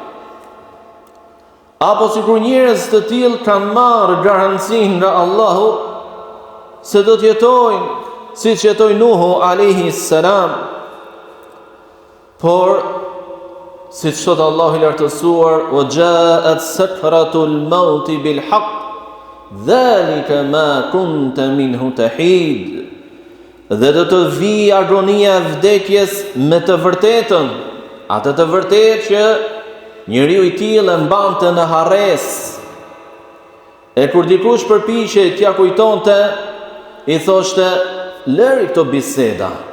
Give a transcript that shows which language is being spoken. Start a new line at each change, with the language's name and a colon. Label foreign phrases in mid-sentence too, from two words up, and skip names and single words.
Albanian: Apo sikur njerëz të tillë kanë marrë garancinë nga Allahu se do të jetojnë siç jetoi Nuhu
Arabic: عليه السلام.
Albanian: Por siç thot Allahu i lartësuar,
Arabic: "وجاءت سكرة الموت بالحق ذلك ما كنت منه تحيد."
Albanian: Dhe do të vijë agonia e vdekjes me të vërtetën, atë të vërtetë që njeriu i tillë e mbante në harres. E kur dikush përpiqej t'ja kujtonte, i thoshte, "Lëri këto biseda.